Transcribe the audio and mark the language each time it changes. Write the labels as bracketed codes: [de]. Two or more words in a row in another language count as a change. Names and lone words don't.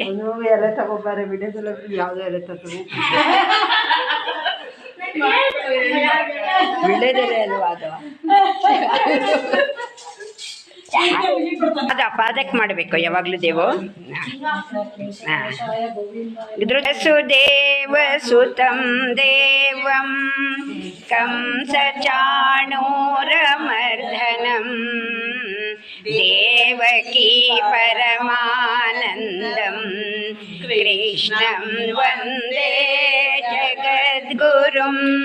[kn] ಎಲೆ ತಗೋಬಾರೆ ವಿಡಿಯೋದಲ್ಲ ಯಾವುದೋ ಎಲೆ ತಗೋ ಬಿಡೋದಿಲ್ಲ ಅಲ್ವಾ ಅದು ಅದಪ್ಪ ಅದಕ್ಕೆ ಮಾಡಬೇಕು ಯಾವಾಗಲೂ [sa] ದೇವು ಸುದೇವ ಸುತಂ ದೇವಂ ಕಂಸ ಚಾಣೂರಮರ್ಧನಂ ದೇವಕೀ ಪರಮಾನಂದಂ ಕೃಷ್ಣಂ ವಂದೇ ಜಗದ್ಗುರುಂ